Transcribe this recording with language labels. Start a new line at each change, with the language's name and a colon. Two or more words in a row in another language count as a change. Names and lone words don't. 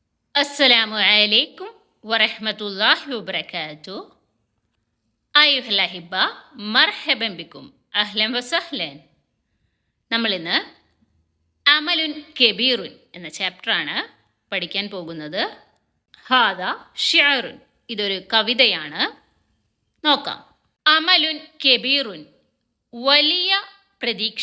Arabic: السلام عليكم ورحمة الله وبركاته. أيها الأحبة مرحبا بكم أهلا وسهلا.
Malayalam: നമ്മളിന്ന് അമലുൻ കബീറുൻ എന്ന ചാപ്റ്ററാണ് പഠിക്കാൻ പോകുന്നത്.
Arabic: هذا شعرٌ,
Malayalam: ഇതൊരു കവിതയാണ്. നോക്കാം. അമലുൻ കബീറുൻ, വലിയ പ്രതീക്ഷ.